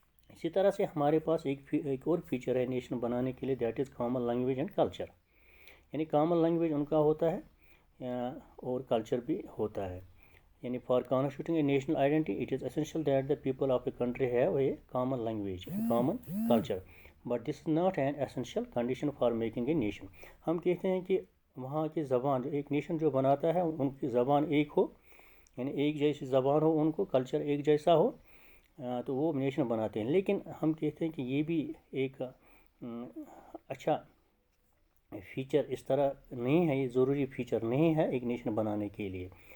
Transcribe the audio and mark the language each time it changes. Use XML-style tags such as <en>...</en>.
<ur>اسی طرح سے ہمارے پاس ایک اور فیچر ہے نیشن بنانے کے لیے،</ur> <en>That is common language and culture.</en> <ur>یعنی کامن لینگویج ان کا ہوتا ہے اور کلچر بھی ہوتا ہے. یعنی</ur> <en>For constituting a national identity it is essential that the people of a country have a common language and common culture, but this is not an essential condition for making a nation.</en> <ur>ہم کہتے ہیں کہ وہاں کی زبان جو ایک nation جو بناتا ہے ان کی زبان ایک ہو، یعنی ایک جیسی زبان ہو، ان کو کلچر ایک جیسا ہو، تو وہ نیشن بناتے ہیں. لیکن ہم کہتے ہیں کہ یہ بھی ایک اچھا فیچر اس طرح نہیں ہے، یہ ضروری فیچر نہیں ہے ایک نیشن بنانے کے لیے.</ur>